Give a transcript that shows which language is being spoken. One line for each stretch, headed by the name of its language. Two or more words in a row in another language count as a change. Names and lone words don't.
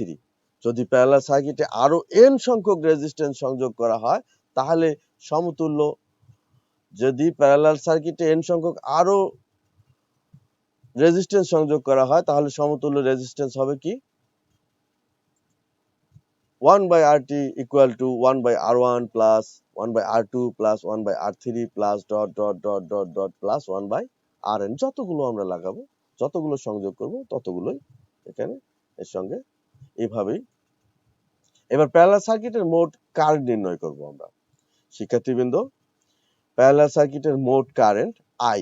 Bangla: যদি
English: parallel circuit
Bangla: আরো n সংখ্যক রেজিস্ট্যান্স সংযোগ করা হয় তাহলে সমতুল্য, যদি
English: parallel circuit
Bangla: n সংখ্যক আরো রেজিস্ট্যান্স সংযোগ করা হয় তাহলে সমতুল্য রেজিস্ট্যান্স হবে কি
English: 1/RT equal to 1/R1 plus 1/R2 plus 1/R3 plus dot dot dot dot dot plus 1/RN।
Bangla: যতগুলো আমরা লাগাবো, যতগুলো সংযোগ করব ততগুলোই এখানে এর সঙ্গে এভাবেই। এবার
English: parallel circuit
Bangla: মোট কারেন্ট নির্ণয় করব আমরা। শিক্ষার্থীবৃন্দ,
English: parallel circuit
Bangla: মোট কারেন্ট I।